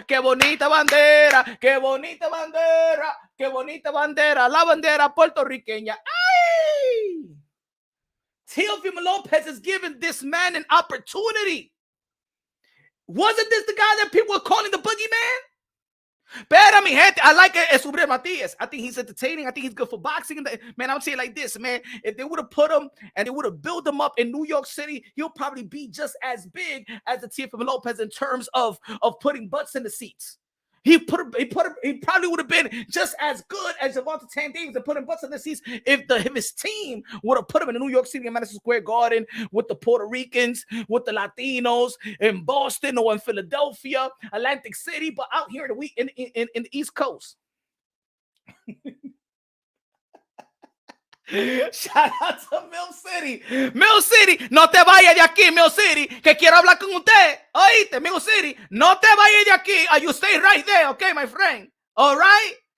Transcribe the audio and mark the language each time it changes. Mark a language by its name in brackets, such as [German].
[Spanish] Qué bonita bandera, qué bonita bandera, qué bonita bandera, la bandera puertorriqueña. Ay! [English] Teofimo Lopez is giving this man an opportunity. Wasn't this the guy that people were calling the boogeyman? [Spanish] Pero, mi gente, [English] I like Subriel Matias. I think he's entertaining. I think he's good for boxing. Man, I'm saying like this, man. If they would have put him and they would have built him up in New York City, he'll probably be just as big as the Teofimo Lopez in terms of putting butts in the seats. He probably would have been just as good as Javante Tank Davis and putting butts in the seats if his team would have put him in New York City in Madison Square Garden with the Puerto Ricans, with the Latinos, in Boston or in Philadelphia, Atlantic City, but out here in the East Coast. Shout out to Mill City. [Spanish] Mill City, no te vayas de aquí, Mill City, que quiero hablar con usted. Oíste, Mill City, no te vayas de aquí. [English] You stay right there, okay, my friend? All right?